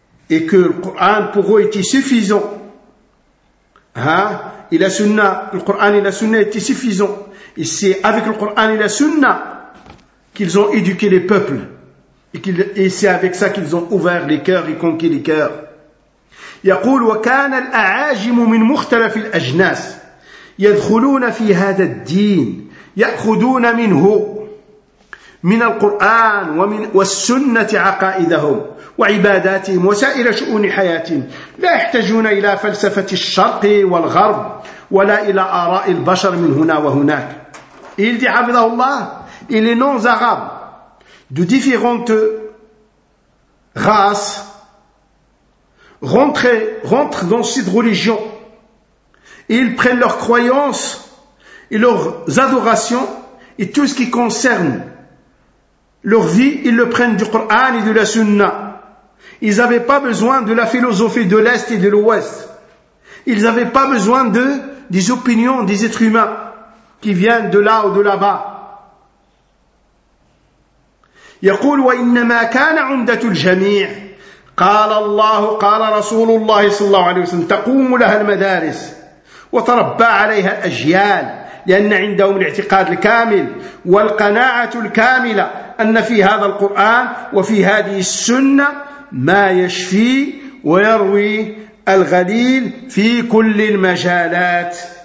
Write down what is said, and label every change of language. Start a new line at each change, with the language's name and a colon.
French: Et que le Coran pour eux était suffisant. Hein? Et la Sunna, le Coran et la Sunna étaient suffisants. Et c'est avec le Coran et la Sunna qu'ils ont éduqué les peuples. Et c'est avec ça qu'ils ont ouvert les cœurs et conquis les cœurs.
Arabic: Yaqul wa kana al-a'ajimu min mukhtalaf al-ajnas. يدخلون في هذا الدين يأخذون منه من القرآن ومن والسنة عقائدهم وعباداتهم وسائر شؤون حياتهم لا يحتاجون إلى فلسفة الشرق والغرب ولا إلى آراء البشر من هنا وهناك.
French: Il dit عبده الله et les non-arabes de différentes races rentrent dans cette religion. Et ils prennent leurs croyances et leurs adorations et tout ce qui concerne leur vie, ils le prennent du Coran et de la Sunna. Ils n'avaient pas besoin de la philosophie de l'Est et de l'Ouest. Ils n'avaient pas besoin des opinions des êtres humains qui viennent de là ou de là-bas.
Arabic: يقول وإنما كان عمدة الجميع قال الله قال رسول الله صلى الله عليه وسلم تقوم لها المدارس وتربى عليها الأجيال لأن عندهم الاعتقاد الكامل والقناعة الكاملة أن في هذا القرآن وفي هذه السنة ما يشفي ويروي الغليل في كل المجالات.